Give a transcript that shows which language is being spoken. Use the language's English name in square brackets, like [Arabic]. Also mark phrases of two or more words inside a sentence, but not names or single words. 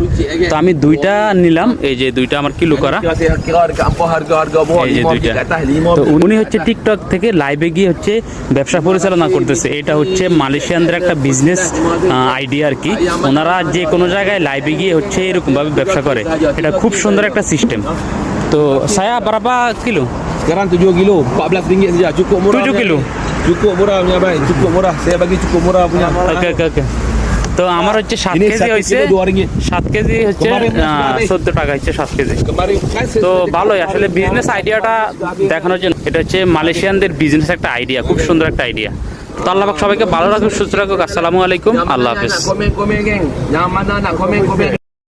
[Bangla] তো আমি দুইটা নিলাম, এই যে দুইটা আমার কিলো করা, এই যে দুইটা। তো উনি হচ্ছে টিকটক থেকে লাইভে গিয়ে হচ্ছে ব্যবসা পরিচালনা করতেছে। এটা হচ্ছে মালয়েশিয়ানদের একটা বিজনেস আইডিয়া আর কি। ওনারা যে কোনো জায়গায় লাইভে গিয়ে হচ্ছে এরকম ভাবে ব্যবসা করে। এটা খুব সুন্দর একটা সিস্টেম। তো [Malay] saya berapa kilo? Sekarang 7 kilo, RM14 saja. Cukup murah. 7 kilo. Cukup murah punya abang, cukup murah. Saya bagi cukup murah punya. [Bangla] ওকে ওকে ওকে। তো আমার হচ্ছে 7 [Malay] Ini [Bangla] কেজি 1 হয়েছে, [Malay] kilo RM2. [Bangla] 7 কেজি হচ্ছে 14 টাকা হচ্ছে 7 কেজি। [Malay] Kemarin kan [Bangla] তো ভালোই আসলে বিজনেস আইডিয়াটা দেখানোর জন্য। এটা হচ্ছে মালয়েশিয়ানদের বিজনেস একটা আইডিয়া, খুব সুন্দর একটা আইডিয়া। তো আল্লাহ পাক সবাইকে ভালো রাখুক, সুস্থ রাখুক। [Arabic] السلام عليكم, [Bangla] আল্লাহ হাফেজ। [Malay] Komen-komen geng. Yang mana nak komen-komen.